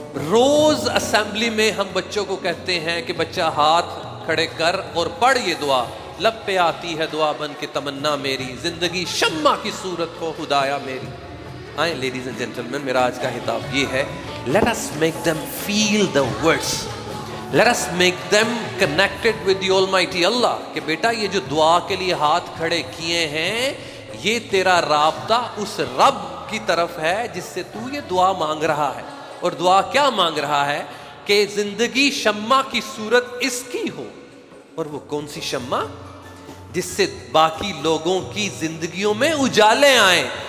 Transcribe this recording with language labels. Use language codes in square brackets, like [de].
[ur] روز assembly میں ہم بچوں کو کہتے ہیں کہ بچہ ہاتھ کھڑے کر اور پڑھ یہ دعا، لب پہ آتی ہے دعا بن کے تمنا میری، زندگی شمع کی صورت ہو خدایا میری. آئیں [en] ladies and gentlemen, [ur] میرا آج کا خطاب یہ ہے، [en] let us make them feel the words. Let us make them connected with the Almighty Allah. [ur] کہ بیٹا یہ جو دعا کے لیے ہاتھ کھڑے کیے ہیں، یہ تیرا رابطہ اس رب کی طرف ہے جس سے تو یہ دعا مانگ رہا ہے. اور دعا کیا مانگ رہا ہے؟ کہ زندگی شمع کی صورت اس کی ہو. اور وہ کون سی شمع؟ جس سے باقی لوگوں کی زندگیوں میں اجالے آئیں.